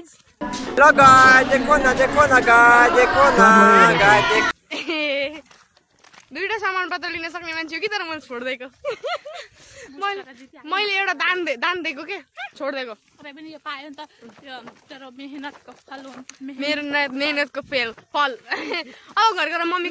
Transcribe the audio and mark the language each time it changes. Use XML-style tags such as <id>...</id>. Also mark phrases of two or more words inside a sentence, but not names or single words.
<hi>तो गाय देखो ना गाय देखो ना गाय देखो</hi> <ne>दुईटा सामान पत्र लिन सक्ने मान्छे हो कि तर मैले छोड्दिएको मैले एउटा दान दिएको के छोड्दिएको पनि यो पायो नि त तेरो मेहनतको फल हो मेरो मेहनतको फल अब घर गएर मम्मी</ne>